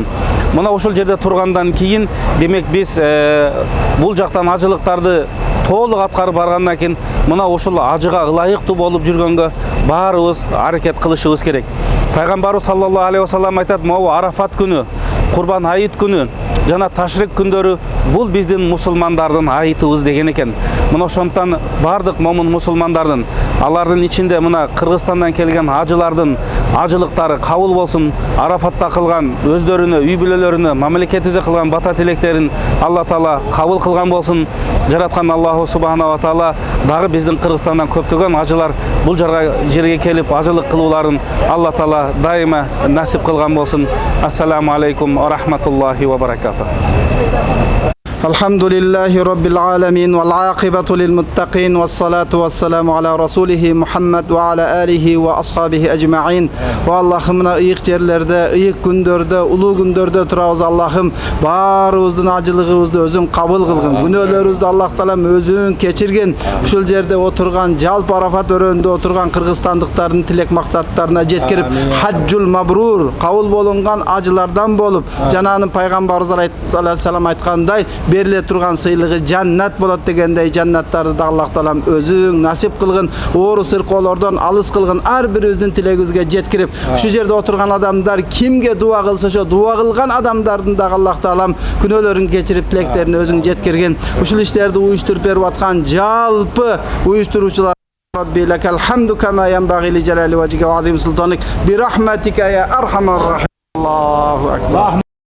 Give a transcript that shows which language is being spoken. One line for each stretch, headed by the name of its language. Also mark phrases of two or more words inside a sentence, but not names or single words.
Kyrgyz: Мына ушул жерде тургандан кийин, демек биз бул жактан ажылыктарды толук аткарып баргандан кийин мына ушул ажыга ылайыктуу болуп жүргөнгө баарыбыз аракет кылышыбыз керек. Пайгамбарыбыз
Arabic: صلى الله عليه وسلم
Kyrgyz: айтат, могу Арафат күнү, Курбан айыт күнү жана Ташрик күндөрү бул биздин мусулмандардын айытыбыз деген экен. Мына ошондуктан бардык момун мусулмандардын, алардын ичинде мына Кыргызстандан келген ажылардын ажылыктары кабыл болсун. Арафатта кылган өздөрүнө, үй бүлөлөрүнө, мамлекетибизге кылган бата тилектерин Алла Таала кабыл кылган болсун. Жараткан
Arabic: الله سبحانه وتعالى
Kyrgyz: дагы биздин Кыргызстандан көптөгөн ажылар бул жерге келип ажылык кылууларын Алла Таала дайыма насип кылган болсун.
Arabic: السلام عليكم ورحمة الله وبركاته. الحمد لله رب العالمين والعاقبة للمتقين والصلاة والسلام على رسوله محمد وعلى آله وأصحابه أجمعين.
Kyrgyz: Ва Аллахым, ыйык жерлерде, ыйык күндөрдө, улуу күндөрдө турабыз Аллахым. Barыбыздын ажылыгыбызды өзүң кабыл кылгын. Күнөөлөрүбүздү Аллах Таалам өзүң кечирген. Ушул жерде отурган, жалпы Арафат өрөөнүндө отурган кыргызстандыктардын тилек максаттарына жеткирип,
Arabic: الحج المبرور,
Kyrgyz: кабыл болунган ажылардан болуп, жананын пайгамбарыбыз алейхиссалам айткандай, бериле турган сыйлыгы жаннат болот дегендей, жаннаттарды да Аллах Таалам өзүң насип кылгын, оору сыркоолордон алыс кылгын, ар бирибиздин тилегибизге жеткирип, ушу жерде отурган адамдар кимге дуа кылса ошо дуа кылган адамдардын да Аллах Таалам күнөөлөрүн кечирип, тилектерин өзүң жеткирген. Ушул иштерди уюштуруп берип аткан жалпы уюштуруучулар
Arabic: رب لك الحمد كما ينبغي لجلال وجهك وعظيم سلطانك برحمتك يا أرحم الراحمين. الله أكبر.